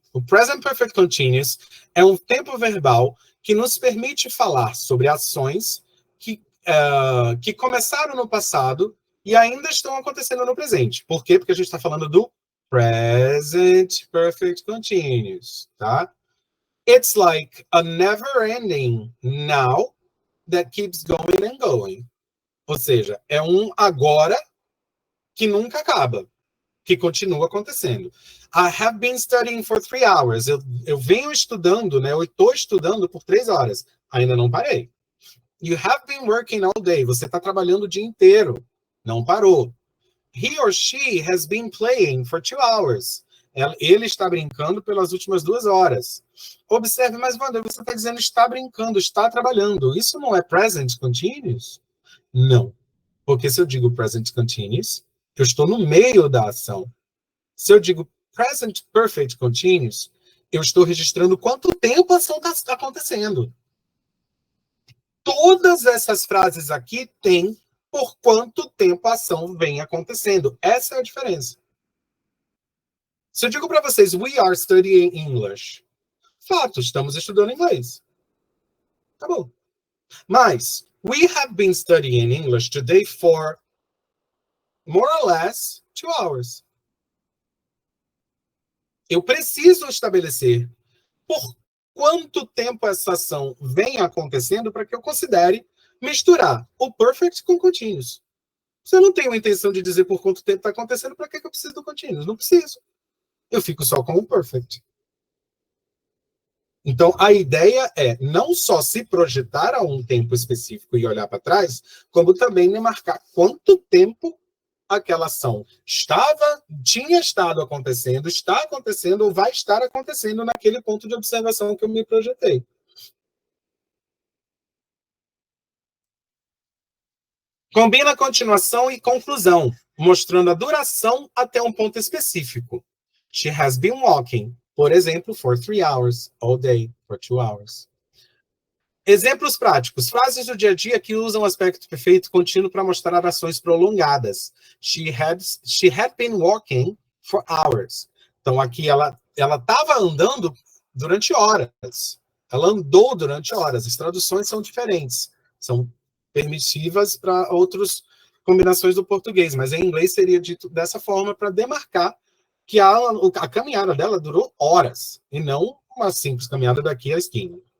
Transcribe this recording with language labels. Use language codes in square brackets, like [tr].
[pt] O present perfect continuous é um tempo verbal que nos permite falar sobre ações que começaram no passado e ainda estão acontecendo no presente. Por quê? Porque a gente está falando do present perfect continuous, tá? [en] It's like a never-ending now that keeps going and going. [pt] Ou seja, é um agora que nunca acaba, que continua acontecendo. [en] I have been studying for 3 hours. [pt] Eu venho estudando, né? Eu estou estudando por 3 horas. Ainda não parei. [en] You have been working all day. [pt] Você está trabalhando o dia inteiro. Não parou. [en] He or she has been playing for 2 hours. [pt] Ele está brincando pelas últimas 2 horas. Observe, mas, Wanda, você está dizendo está brincando, está trabalhando. Isso não é present continuous? Não. Porque se eu digo present continuous, eu estou no meio da ação. Se eu digo present perfect continuous, eu estou registrando quanto tempo a ação está acontecendo. Todas essas frases aqui têm por quanto tempo a ação vem acontecendo. Essa é a diferença. Se eu digo para vocês, [en] we are studying English. [pt] Fato, estamos estudando inglês. Tá bom. Mas, [en] we have been studying English today for more or less 2 hours. [pt] Eu preciso estabelecer por quanto tempo essa ação vem acontecendo para que eu considere misturar o perfect com continuous. Se eu não tenho a intenção de dizer por quanto tempo está acontecendo, para que eu preciso do continuous? Não preciso. Eu fico só com o perfect. Então, a ideia é não só se projetar a um tempo específico e olhar para trás, como também me marcar quanto tempo aquela ação tinha estado acontecendo, está acontecendo ou vai estar acontecendo naquele ponto de observação que eu me projetei. Combina continuação e conclusão, mostrando a duração até um ponto específico. [en] She has been walking, [pt] por exemplo, [en] for 3 hours, all day, for 2 hours. [pt] Exemplos práticos. Frases do dia a dia que usam o aspecto perfeito contínuo para mostrar ações prolongadas. [en] She had been walking for hours. [pt] Então, aqui ela estava andando durante horas. Ela andou durante horas. As traduções são diferentes. São permissivas para outras combinações do português, mas em inglês seria dito dessa forma para demarcar que a caminhada dela durou horas, e não uma simples caminhada daqui à esquina.